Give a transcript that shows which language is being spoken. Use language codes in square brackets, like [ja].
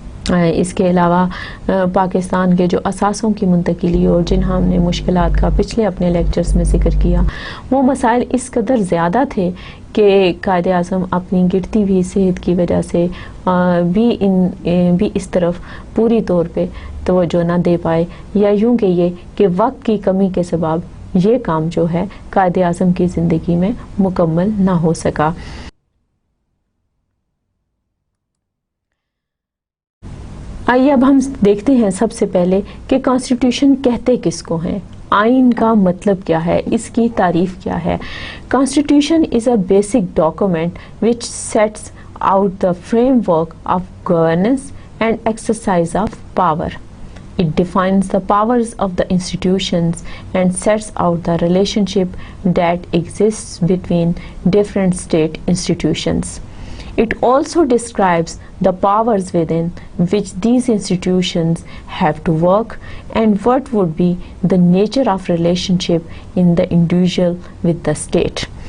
[ur] اس کے علاوہ پاکستان کے جو اثاثوں کی منتقلی اور جن ہم نے مشکلات کا پچھلے اپنے لیکچرز میں ذکر کیا، وہ مسائل اس قدر زیادہ تھے کہ قائد اعظم اپنی گرتی ہوئی صحت کی وجہ سے بھی اس طرف پوری طور پہ توجہ نہ دے پائے، یا یوں کہیے کہ وقت کی کمی کے سبب یہ کام جو ہے قائد اعظم کی زندگی میں مکمل نہ ہو سکا. آئیے اب ہم دیکھتے ہیں سب سے پہلے کہ کانسٹیٹیوشن کہتے کس کو ہیں، آئین کا مطلب کیا ہے، اس کی تعریف کیا ہے. [en] Constitution is a basic document which sets out the framework of governance and exercise of power. It defines the powers of the institutions and sets out the relationship that exists between different state institutions. It also describes the powers within which these institutions have to work and what would be the nature of relationship in the individual with the state.